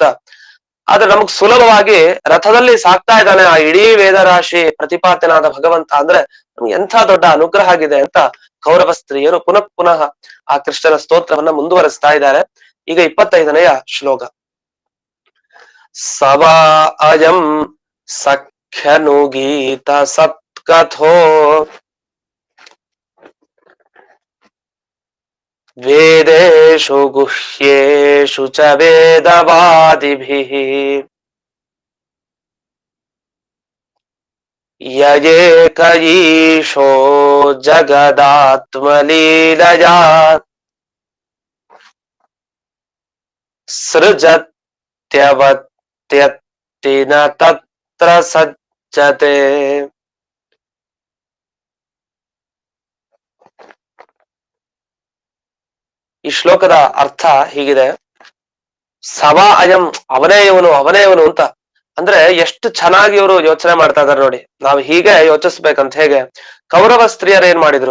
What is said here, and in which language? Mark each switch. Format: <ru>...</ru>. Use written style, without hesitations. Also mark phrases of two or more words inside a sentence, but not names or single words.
<kn>ಆದ್ರೆ ನಮಗ್ ಸುಲಭವಾಗಿ ರಥದಲ್ಲಿ ಸಾಕ್ತಾ ಇದ್ದಾನೆ ಆ ಇಡೀ ವೇದ ರಾಶಿ ಪ್ರತಿಪಾದ್ಯನಾದ ಭಗವಂತ. ಅಂದ್ರೆ ನಮ್ಗೆ ಎಂಥ ದೊಡ್ಡ ಅನುಗ್ರಹ ಆಗಿದೆ ಅಂತ ಕೌರವ ಸ್ತ್ರೀಯರು ಪುನಃ ಪುನಃ ಆ ಕೃಷ್ಣನ ಸ್ತೋತ್ರವನ್ನ ಮುಂದುವರಿಸ್ತಾ ಇದ್ದಾರೆ. ಈಗ 25ನೆಯ ಶ್ಲೋಕ.</kn> <sa>ಸವಾ ಅಯಂ ಸಖ್ಯನುಗೀತ ಸತ್ಕಥೋ ವೇದೇಶು ಗುಹ್ಯೇಷು ಚ ವೇದವಾದಿಭಿಃ ಯಯೇಕ ಈಶೋ ಜಗದಾತ್ಮಲೀಲಯಾ ಸೃಜತ್ಯವತ್ಯತ್ತಿ ನ ತತ್ರ ಸಜ್ಜತೆ.</sa> <kn>ಈ ಶ್ಲೋಕದ ಅರ್ಥ ಹೀಗಿದೆ.</kn> <sa>ಸವಾ ಅಯಂ,</sa> <kn>ಅವನೇ ಇವನು ಅವನೇ ಇವನು ಅಂತ. ಅಂದ್ರೆ ಎಷ್ಟು ಚೆನ್ನಾಗಿ ಇವರು ಯೋಚನೆ ಮಾಡ್ತಾ ಇದಾರೆ ನೋಡಿ. ನಾವು ಹೀಗೆ ಯೋಚಿಸ್ಬೇಕಂತ. ಹೇಗೆ? ಕೌರವ ಸ್ತ್ರೀಯರು ಏನ್ ಮಾಡಿದ್ರು?</kn>